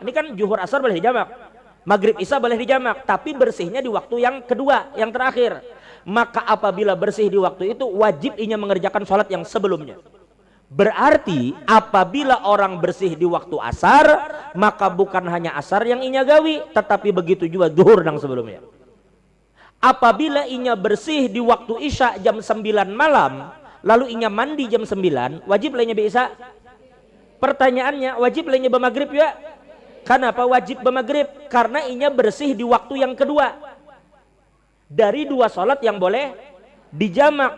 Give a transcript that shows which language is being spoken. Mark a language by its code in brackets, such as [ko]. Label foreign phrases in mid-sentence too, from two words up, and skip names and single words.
[id] Ini kan zuhur asar boleh dijamak, maghrib isya boleh dijamak, tapi bersihnya di waktu yang kedua, yang terakhir. [bjn] Maka apabila bersih di waktu itu, wajib inya mengerjakan sholat yang sebelumnya. Berarti apabila orang bersih di waktu asar, maka bukan hanya asar yang inya gawi, tetapi begitu juga zuhur yang sebelumnya. Apabila inya bersih di waktu isya jam 9 malam, lalu inya mandi jam 9, wajib lainnya isya? [id] Pertanyaannya, wajib lainnya bermaghrib ya? [bjn] Kenapa wajib bermaghrib? Karena inya bersih di waktu yang kedua dari 2 sholat yang boleh dijamak.